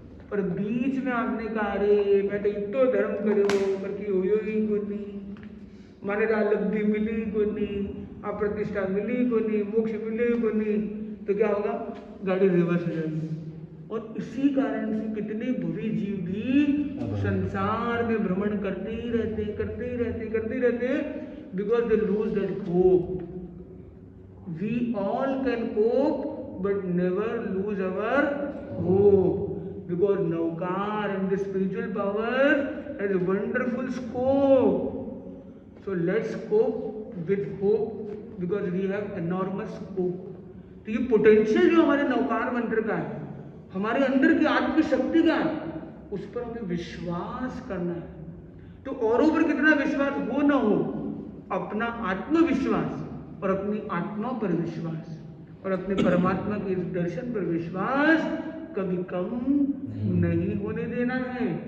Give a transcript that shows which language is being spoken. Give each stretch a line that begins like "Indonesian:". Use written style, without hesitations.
Hindi: पर बीच में आपने कहा अरे मैं तो इतो धर्म करो पर की हुई ही को नहीं, माने लब्धि मिली को नहीं, अप्रतिष्ठा मिली को नहीं, मोक्ष मिले को नहीं, तो क्या होगा, गाड़ी रिवर्स हो जाएगी। और इसी कारण से कितने बुरे जीव भी संसार में भ्रमण करते ही रहते, करते ही रहते, करते ही रहते,
English: Because they lose that hope. We all can cope but never lose our hope, because Naukar and the spiritual power has a wonderful scope. So let's cope with hope because we have enormous scope.
Hindi: तो ये potential जो हमारे नौकार मंत्र का है, हमारे अंदर की आत्मशक्ति का है, उस पर हमें विश्वास करना है। तो औरों पर कितना विश्वास हो ना हो, अपना आत्मविश्वास और अपनी आत्मा पर विश्वास और अपने परमात्मा के इस दर्शन पर विश्वास कभी कम नहीं होने देना है।